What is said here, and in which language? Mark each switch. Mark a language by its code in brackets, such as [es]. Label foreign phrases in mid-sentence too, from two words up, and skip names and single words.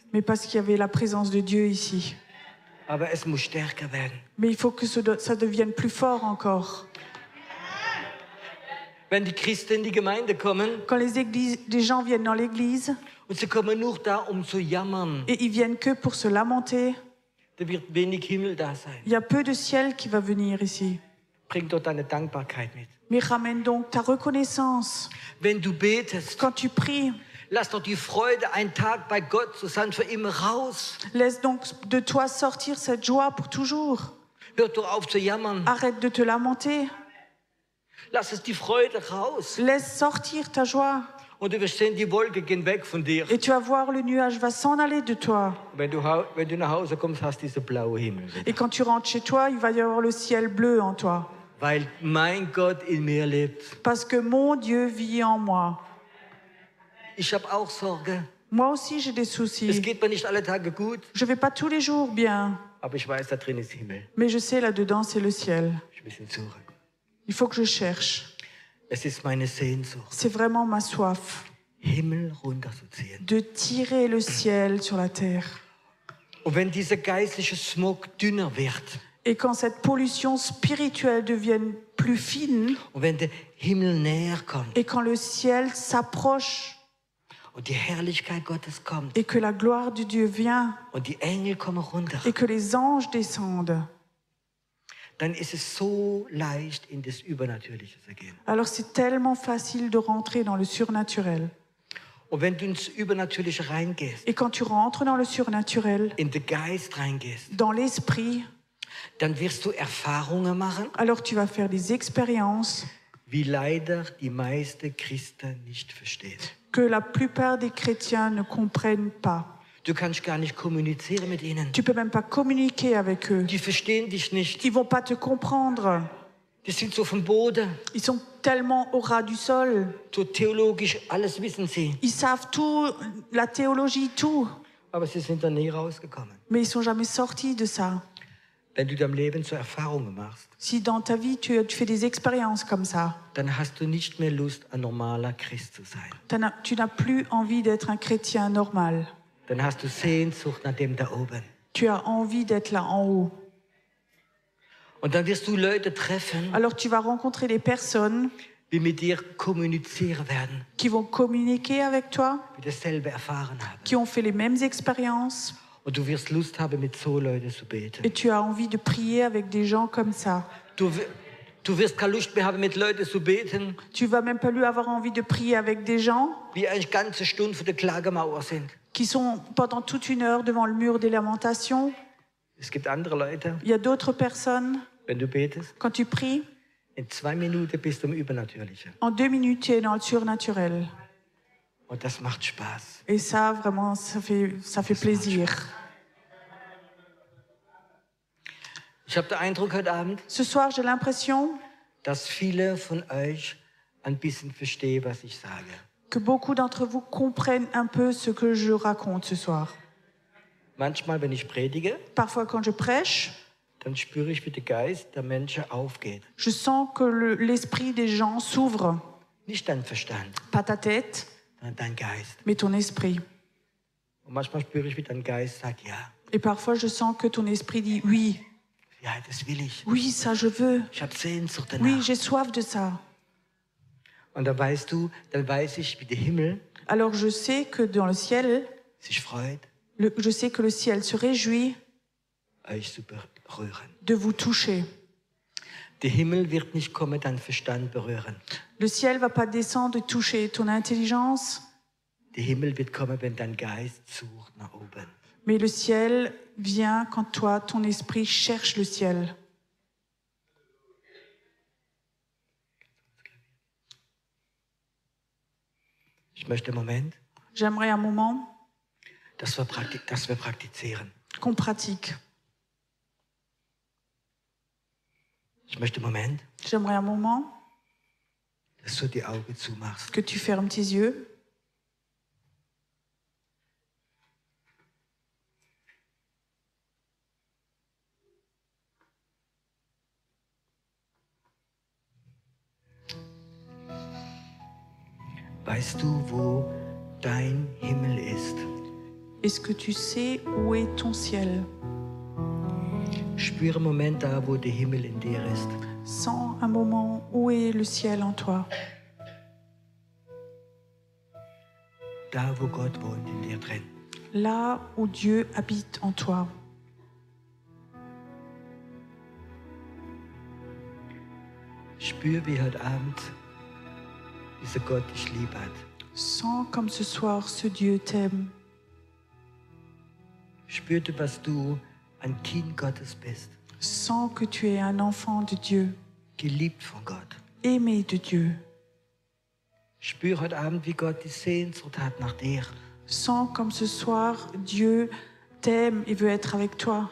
[fr] mais parce qu'il y avait la présence de Dieu ici. [de] Aber es muss stärker werden. [fr] Mais il faut que ça devienne plus fort encore. [de] Wenn die Christen in die Gemeinde kommen [fr] Quand les gens viennent dans l'église [de] und sie kommen nur da, um zu jammern, [fr] et ils viennent que pour se lamenter, [de] da wird wenig Himmel da sein. [fr] il y a peu de ciel qui va venir ici. [de] Bring dort deine Dankbarkeit mit. [fr] Mais ramène donc ta reconnaissance. [de] Wenn du betest, [fr] Quand tu pries, [de] lass doch die Freude, einen Tag bei Gott zu sein, für immer raus. [fr] laisse donc de toi sortir cette joie pour toujours. [de] Hör doch auf zu jammern. [fr] Arrête de te lamenter. [de] Lass es die Freude raus. [fr] Laisse sortir ta joie. [de] Und du wirst sehen, die Wolke gehen weg von dir. [fr] Et tu vas voir, le nuage va s'en aller de toi. [de] Wenn du nach Hause kommst, hast du diesen blauen Himmel. [fr] Et quand tu rentres chez toi, il va y avoir le ciel bleu en toi. [de] Weil mein Gott in mir lebt. [fr] Parce que mon Dieu vit en moi. [de] Ich habe auch Sorge. [fr] Moi aussi, j'ai des [de] Es [fr] soucis. [de] geht mir nicht alle Tage gut, [fr] Je vais pas tous les jours bien. [de] aber ich weiß, da drin ist Himmel. [fr] Mais je sais, là-dedans, c'est le ciel. [de] Ich muss ihn suchen. [fr] Il faut que je cherche. [de] Es ist meine Sehnsucht, [fr] C'est vraiment ma soif [de] Himmel runterzuziehen. [fr] de tirer le ciel sur la terre. [de] Und wenn dieser geistliche Smog dünner wird [fr] Et quand cette pollution spirituelle devienne plus fine, [de] und wenn der Himmel näher kommt [fr] et quand le ciel s'approche, [de] und die Herrlichkeit Gottes kommt [fr] et que la gloire de Dieu vient, [de] und die Engel kommen runter, [fr] et que les anges descendent, [de] dann ist es so leicht, in das Übernatürliche zu gehen. [fr] alors c'est tellement facile de rentrer dans le surnaturel. [de] Und wenn du ins Übernatürliche reingehst, [fr] Et quand tu rentres dans le surnaturel, [de] in den Geist reingehst, [fr] dans l'esprit, [de] dann wirst du Erfahrungen machen, [fr] alors tu vas faire des expériences [de] wie leider die meisten Christen nicht verstehen. [fr] que la plupart des chrétiens ne comprennent pas. [de] Du kannst gar nicht kommunizieren mit ihnen. [fr] Tu peux même pas communiquer avec eux. [de] Die verstehen dich nicht. [fr] Ils vont pas te comprendre. [de] Die sind so vom Boden. [fr] Ils sont tellement au ras du sol. [de] So theologisch, alles wissen sie. [fr] Ils savent tout, la théologie, tout. [de] Aber sie sind da nie rausgekommen. [fr] Mais ils sont jamais sortis de ça. [de] Wenn du dein Leben zur Erfahrung machst, [fr] Si dans ta vie, tu fais des expériences comme ça, [de] dann hast du nicht mehr Lust, ein normaler Christ zu sein. [fr] tu n'as plus envie d'être un chrétien normal. [de] Dann hast du Sehnsucht nach dem da oben. [fr] Tu as envie d'être là en haut. [de] Und dann wirst du Leute treffen, [fr] Alors tu vas rencontrer des personnes [de] die mit dir kommunizieren werden, [fr] qui vont communiquer avec toi, [de] die dasselbe erfahren haben. [fr] qui ont fait les mêmes expériences. [de] Und du wirst Lust haben, mit so Leuten zu beten. [fr] Et tu as envie de prier avec des gens comme ça. [de] Du wirst keine Lust mehr haben, mit Leuten zu beten, [fr] Tu vas même pas lui avoir envie de prier avec des gens [de] die eine ganze Stunde vor der Klagemauer sind. [fr] qui sont pendant toute une heure devant le mur des lamentations. [de] Es gibt andere Leute, [fr] Il y a d'autres personnes, [de] wenn du betest, [fr] quand tu pries, [de] in 2 Minuten bist du im Übernatürlichen. [fr] en 2 minutes, tu es dans le surnaturel. [de] Und das macht Spaß. [fr] Et ça, vraiment, ça fait plaisir. [de] Ich habe den Eindruck heute Abend, [fr] Ce soir, j'ai l'impression [de] dass viele von euch ein bisschen verstehen, was ich sage. [fr] que beaucoup d'entre vous comprennent un peu ce que je raconte ce soir. [de] Manchmal, wenn ich predige, [fr] Parfois, quand je prêche, [de] dann spüre ich, wie der Geist der Menschen aufgeht. [fr] je sens que l'esprit des gens s'ouvre. [de] Nicht dein Verstand, [fr] Pas ta tête, [de] sondern dein Geist. [fr] mais ton esprit. [de] Und manchmal spüre ich, wie dein Geist sagt, ja, [fr] Et parfois, je sens que ton esprit dit oui, [de] ja, das will ich. [fr] oui, ça je veux. [de] Ich habe Sehnsucht [fr] Oui, [de] danach. [fr] j'ai soif de ça. [de] Und dann weißt du, dann weiß ich, wie der Himmel [fr] Alors je sais que dans le ciel, [de] sich freut, [fr] je sais que le ciel se réjouit [de] euch zu berühren. [fr] de vous toucher. [de] Der Himmel wird nicht kommen, deinen Verstand berühren. [fr] Le ciel va pas descendre et toucher ton intelligence, [de] Der Himmel wird kommen, wenn dein Geist sucht nach oben. [fr] mais le ciel vient quand toi, ton esprit cherche le ciel. [de] Ich möchte einen Moment, [fr] J'aimerais un moment [de] dass wir praktizieren. [fr] qu'on pratique. [de] Ich möchte einen Moment, [fr] J'aimerais un moment [de] dass du die Augen zumachst. [fr] que tu fermes tes yeux. [de] Weißt du, wo dein Himmel ist? [fr] Est-ce que tu sais où est ton ciel? [de] Spüre einen Moment da, wo der Himmel in dir ist. [fr] Sens un moment où est le ciel en toi. [de] Da, wo Gott wohnt in dir drin. [fr] Là où Dieu habite en toi. [de] Spür, wie heute Abend dieser Gott dich lieb hat. [fr] Sens comme ce soir ce Dieu t'aime. [de] Spür, dass du ein Kind Gottes bist. [fr] Sens que tu es un enfant de Dieu, [de] Geliebt von Gott. [fr] aimé de Dieu. [de] Spür heute Abend, wie Gott die Sehnsucht hat nach dir. [fr] Sens comme ce soir Dieu t'aime et veut être avec toi.